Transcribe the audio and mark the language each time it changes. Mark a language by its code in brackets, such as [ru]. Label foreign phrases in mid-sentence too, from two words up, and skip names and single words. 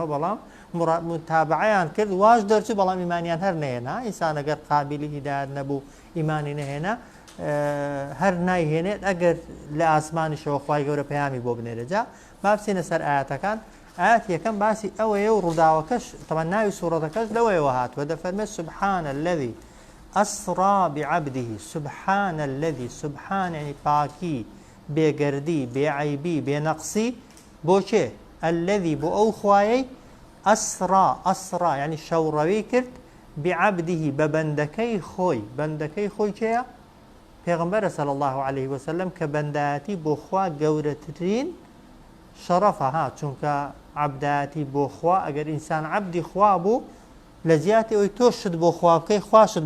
[ckb] بەڵام متابعەیان کرد واش دەرچوو بەڵام ئیمانیان هەر نەهێنا ئینسان ئەگەر قابلی هیدایەت نەبوو ئیمانی نەهێنا هەر نایهێنێت ئەگەر لە ئاسمانیشەوە خوای گەورە پەیامی بۆ بنێرە جا با بچینە سەر ئاەتەکان ئاەت یەکەم باسی ئەوەیە و ڕووداوەکەش تەمان ناوی سوورەتەکەش لەوەیەوە هاتووە دەفەرمێت [ar] سبحان الذي أسرى بعبده سبحان الذي سبحان [ckb] يعني باكي بێگەردی بێعیبی بێنەقسی بۆ چێ الذي بۆ ئەو خوایەی ئەسرا یعنی شەوڕەوی کرد بعبده بە بەندەکەی خۆی چێە پێغەمبەرە [ar] صلی الله عليه وسلم [ckb] کە بەندایەتی بۆ خوا گەورەترین شەرەفە ها چونکە عەبدایەتی بۆ خوا ئەگەر ئینسان عەبدی خوا بوو لە جیاتی ئەوەی تۆ شت بۆ خوا بکەی خوا شت